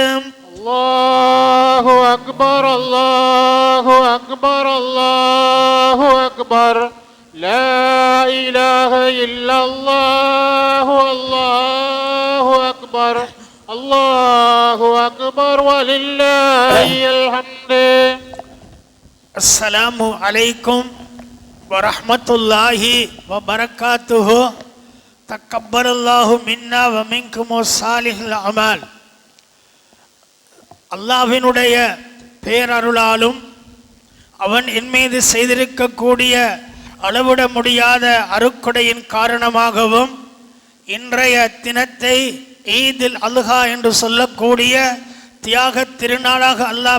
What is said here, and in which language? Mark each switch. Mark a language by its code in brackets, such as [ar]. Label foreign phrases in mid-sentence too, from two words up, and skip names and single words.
[ar] الله أكبر الله أكبر الله أكبر لا إله إلا الله الله أكبر الله أكبر ولله الحمد السلام عليكم ورحمة الله وبركاته تقبل الله منا ومنكم صالح الأعمال. [ta] அல்லாஹ்வினுடைய பேரருளாலும் அவன் என் மீது செய்திருக்கக்கூடிய அளவிட முடியாத அருக்கொடையின் காரணமாகவும் இன்றைய தினத்தை ஈதுல் அல்ஹா என்று சொல்லக்கூடிய தியாக திருநாளாக அல்லாஹ்